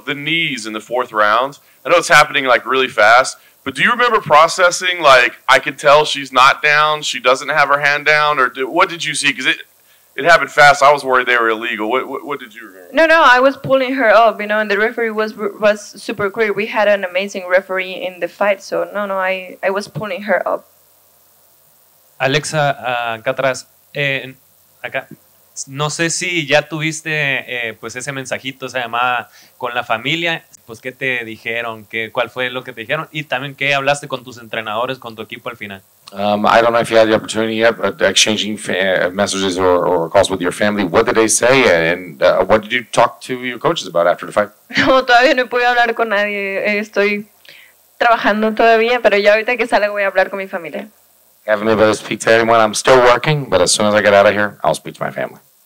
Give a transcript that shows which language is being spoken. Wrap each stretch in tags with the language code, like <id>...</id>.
<en>The knees in the fourth round. I know it's happening like really fast, but do you remember processing, like, I could tell she's not down, she doesn't have her hand down, or what did you see? Because it happened fast. I was worried they were illegal. What did you remember? No, I was pulling her up, you know, and the referee was super clear. We had an amazing referee in the fight, so no, I was pulling her up.</en> <es>Alexa, acá atrás, acá. No sé si ya tuviste pues ese mensajito, esa llamada con la familia, pues qué te dijeron, cuál fue lo que te dijeron y también qué hablaste con tus entrenadores, con tu equipo al final.</es> <en>I don't know if you had the opportunity yet, but exchanging messages or calls with your family. What did they say, and what did you talk to your coaches about after the fight?</en> <es>No, todavía no he podido hablar con nadie. Estoy trabajando todavía, pero ya ahorita que salga voy a hablar con mi familia.</es> <en>Haven't been able to speak to anyone. I'm still working, but as soon as I get out of here, I'll speak to my family.</en>